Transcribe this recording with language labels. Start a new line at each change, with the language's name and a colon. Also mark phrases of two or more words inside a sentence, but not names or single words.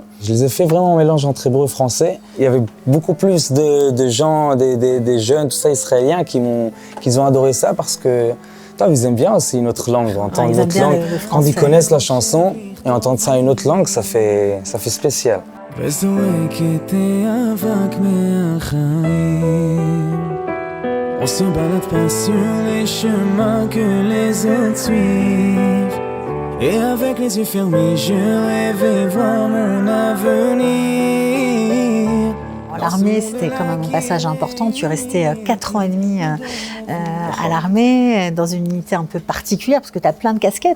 French: Je les ai fait vraiment en mélange entre hébreu et français. Il y avait beaucoup plus de gens, des jeunes, tout ça, israéliens, qui ont adoré ça parce que ils aiment bien aussi notre langue, entendre notre langue. Quand ils connaissent la chanson et entendre ça une autre langue, ça fait spécial.
Hebrew: וזועקת אבק מהחיים
French: On se balade pas sur les chemins que les autres suivent Et avec les yeux fermés, je rêvais voir mon avenir L'armée, c'était quand même un passage important. Tu es resté 4 ans et demi à l'armée, dans une unité un peu particulière, parce que tu as plein de casquettes.